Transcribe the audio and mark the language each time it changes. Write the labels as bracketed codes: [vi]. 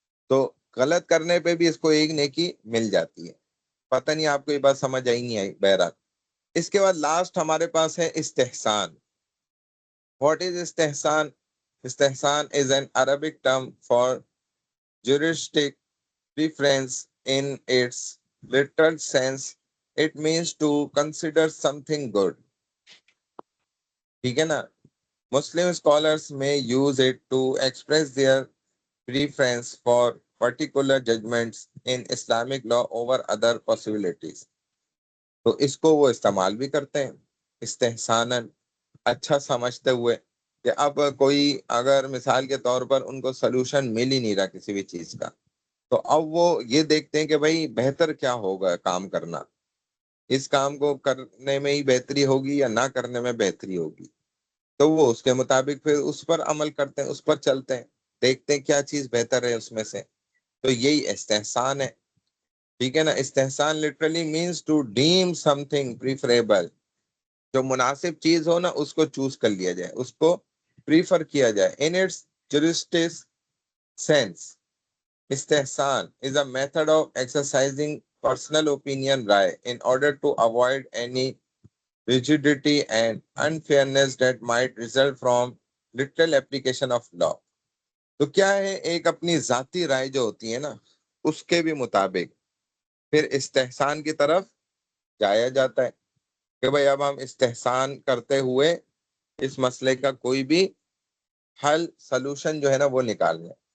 [ur] تو غلط کرنے پہ بھی اس کو ایک نیکی مل جاتی ہے. پتہ نہیں آپ کو یہ بات سمجھ آئی نہیں آئی؟ بہرحال اس کے بعد لاسٹ ہمارے پاس ہے استحسان. [en] What is استحسان؟ استحسان is an Arabic term for juristic preference. In its literal sense, it means to consider something good. [ur] ٹھیک ہے نا. [en] Muslim scholars may use it to express their preference for particular judgments in Islamic law over other possibilities. [ur] تو اس کو وہ استعمال بھی کرتے ہیں استحساناً، اچھا سمجھتے ہوئے کہ اب کوئی اگر مثال کے طور پر ان کو سلوشن مل ہی نہیں رہا کسی بھی چیز کا، تو اب وہ یہ دیکھتے ہیں کہ بھائی بہتر کیا ہوگا کام کرنا، اس کام کو کرنے میں ہی بہتری ہوگی یا نہ کرنے میں بہتری ہوگی. تو وہ اس کے مطابق پھر اس پر عمل کرتے ہیں، اس پر چلتے ہیں، دیکھتے ہیں کیا چیز بہتر ہے اس میں سے. تو یہی استحسان ہے. ٹھیک ہے نا. [en] استحسان literally means to deem something preferable. [ur] جو مناسب چیز ہو نا اس کو چوز کر لیا جائے، اس کو پریفر کیا جائے. [en] In its juristic sense, استحسان is a method of exercising personal opinion right in order to avoid any rigidity and unfairness that might result from literal application of law. [ur] تو کیا ہے؟ ایک اپنی ذاتی رائے جو ہوتی ہے نا اس کے بھی مطابق پھر استحسان کی طرف جایا جاتا ہے کہ بھائی اب ہم استحسان کرتے ہوئے اس مسئلے کا کوئی بھی حل، سلوشن جو ہے نا وہ نکالنا ہے.